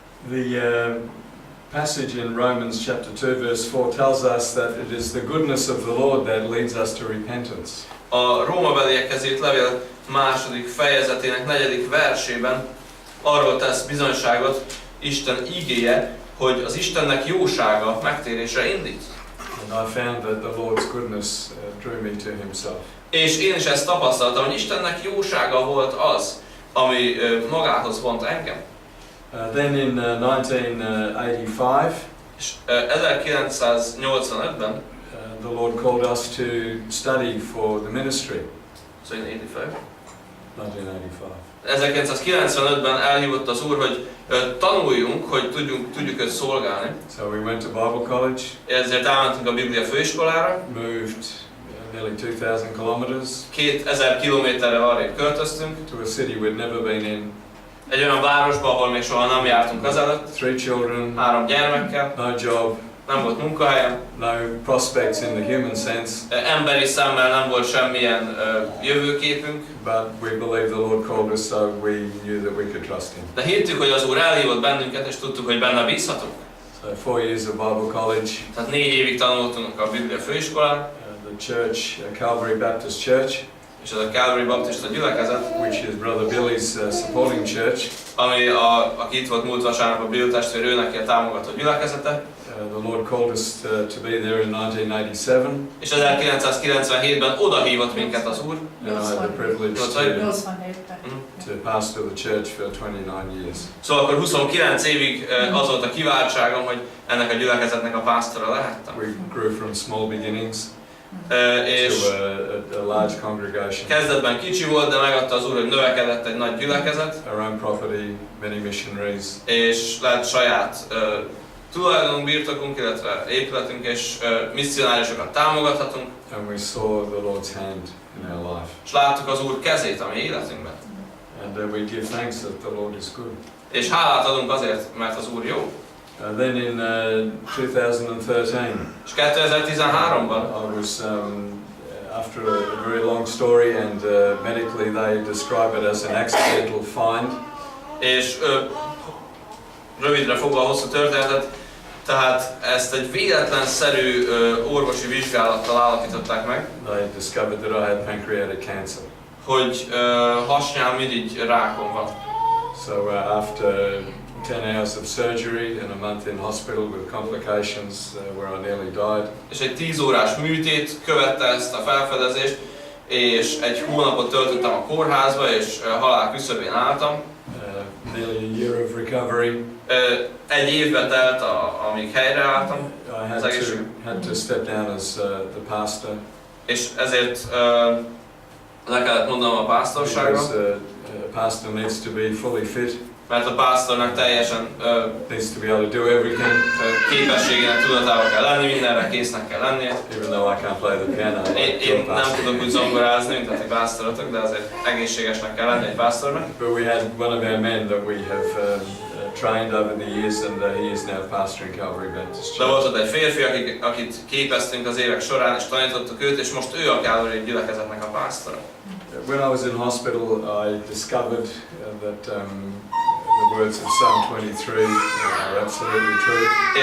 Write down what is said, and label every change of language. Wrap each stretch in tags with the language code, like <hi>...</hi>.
<en>The passage in Romans chapter 2 verse 4 tells us that it is the goodness of the Lord that leads us to repentance.</en> <hu>A Rómabeliekhez írt levél második fejezetének 4. versében arról tesz bizonyságot Isten igéje, hogy az Istennek jósága megtérésre indít.</hu> <en>And I found that the Lord's goodness drew me to Himself.</en> <hu>És én is ezt tapasztaltam, hogy Istennek jósága volt az, ami magához vont engem.</hu> <en>Then in 1985,</en> <hu>És 1985-ben,</hu> <en>the Lord called us to study for the ministry. so in 85, 1985.</en> <hu>1995-ben elhívott az Úr, hogy tanuljunk, hogy tudjuk őt szolgálni.</hu> <en>So we went to Bible college.</en> <hu>Ezért elmentünk a Biblia főiskolára.</hu> <en>Moved nearly 2000 kilometers</en> <hu>2000 kilométerre arrébb költöztünk.</hu> <en>to a city we'd never been in.</en> <hu>Egy olyan városba, ahol még soha nem jártunk azelőtt.</hu> <en>3 children,</en> <hu>3 gyermekkel.</hu> <en>no job,</en> <hu>Nem volt munkahelyem.</hu> <en>no prospects in the human sense.</en> <hu>Emberi szemmel nem volt semmilyen jövőképünk.</hu> <en>But we believed the Lord called us, so we knew that we could trust Him.</en> <hu>De hittük, hogy az Úr elhívott bennünket, és tudtuk, hogy benne bízhatunk.</hu> <en>So 4 years of Bible college.</en> <hu>Tehát 4 évig tanultunk a Biblia főiskolán.</hu> <en>The church, Calvary Baptist Church,</en> <hu>És ez a Calvary Baptista Gyülekezet,</hu> <en>which is Brother Billy's supporting church.</en> <hu>ami aki itt volt múlt vasárnap, a Bill testvér, ő neki a támogató gyülekezete.</hu> <en>The Lord called us to be there in 1987.</en> <hu>És 1997-ben oda hívott minket az Úr.</hu> <en>And I had the privilege</en> <hu>87-ben.</hu> <en>to pastor the church for 29 years.</en> <hu>Szóval akkor 29 évig az volt a kiváltságom, hogy ennek a gyülekezetnek a pásztora lehettem.</hu> <en>We grew from small beginnings</en> <hu>És</hu> <en>to a large congregation.</en> <hu>kezdetben kicsi volt, de megadta az Úr, hogy növekedett egy nagy gyülekezet.</hu> <en>Our own property, many missionaries.</en> <hu>És lett saját tulajdonunk, birtokunk, illetve épületünk, és misszionáriusokat támogathatunk.</hu> <en>And we saw the Lord's hand in our life.</en> <hu>És láttuk az Úr kezét a mi életünkben.</hu> <en>And we give thanks that the Lord is good.</en> <hu>És hálát adunk azért, mert az Úr jó.</hu> <en>Then in 2013,</en> <hu>És 2013-ban,</hu> <en>I was, after a very long story, and medically they describe it as an accidental find.</en> <hu>és rövidre fogva a hosszú történetet, tehát ezt egy véletlenszerű orvosi vizsgálattal állapították meg,</hu> <en>They discovered that I had pancreatic cancer.</en> <hu>hogy hasnyálmirigy rákom van.</hu> <en>So after 10 hours of surgery and a month in hospital with complications where I nearly died.</en> <hu>És egy 10 órás műtét követte ezt a felfedezést, és egy hónapot töltöttem a kórházba, és halál küszöbén álltam.</hu> <en>Nearly a year of recovery.</en> <hu>Egy évbe telt, amíg helyreálltam.</hu> <en>I had to step down as the pastor.</en> <hu>És ezért le kellett mondanom a pásztorságra.</hu> <en>Because a pastor needs to be fully fit.</en> <hu>Mert a pásztornak teljesen</hu> <en>Needs to be able to do everything.</en> <hu>képességének tudatában kell lenni, mindenre késznek kell lennie.</hu> <en>Even though I can't play the piano.</en> <hu>Én nem tudok úgy zongorázni, mint egy pásztorotok, de azért egészségesnek kell lenni egy pásztornak.</hu> <en>But we had one of our men that we have trained over the years, and he is now pastoring Calvary Baptist</en> <hu>De volt</hu> <en>Church.</en> <hu>ott egy férfi, akit képeztünk az évek során, és tanítottuk őt, és most ő a Calvary gyülekezetnek a pásztora.</hu> <en>When I was in hospital, I discovered that the words of Psalm 23 are absolutely true.</en>